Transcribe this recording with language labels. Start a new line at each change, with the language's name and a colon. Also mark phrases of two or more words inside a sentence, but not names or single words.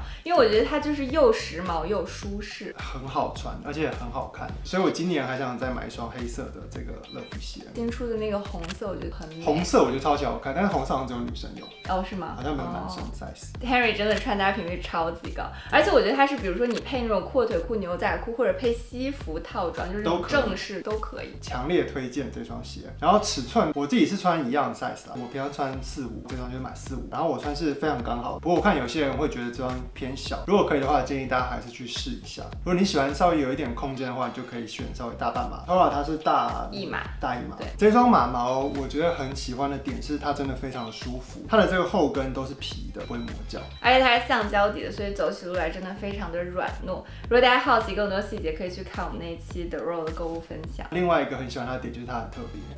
Chinese: 因為我覺得它就是又時髦又舒適，很好穿，而且很好看，所以我今年還想再買一双黑色的這個樂福鞋。新出的那個紅色我覺得很美，紅色我覺得超級好看，但是紅色好像只有女生有。哦，是嗎？好像沒有男生 size。 Henry 真的穿搭頻率超級高，而且我覺得它是，比如說你配那種闊腿褲、牛仔褲，或者配西服套裝，就是正式都可以。強烈推薦這雙鞋。然後尺寸我自己是穿一樣的 size 啦，我平常穿45，這雙就買45，然後我穿是非常剛好。不過我看有些人會覺得這雙偏小，如果可以的話，建議大家還是去試一下。如果你喜歡稍微有一點空間的話，你就可以選稍微大半碼。Tora 它是大一碼，对，這雙馬毛我覺得很喜歡的點是它真的非常的舒服，它的這個後跟都是皮的，不會磨腳，而且它是橡膠底的，所以走起路來真的非常的軟糯。如果大家好奇更多細節，可以去看我們那一期 The Row 的購物分享。另外一個很喜歡它的點就是它很特別，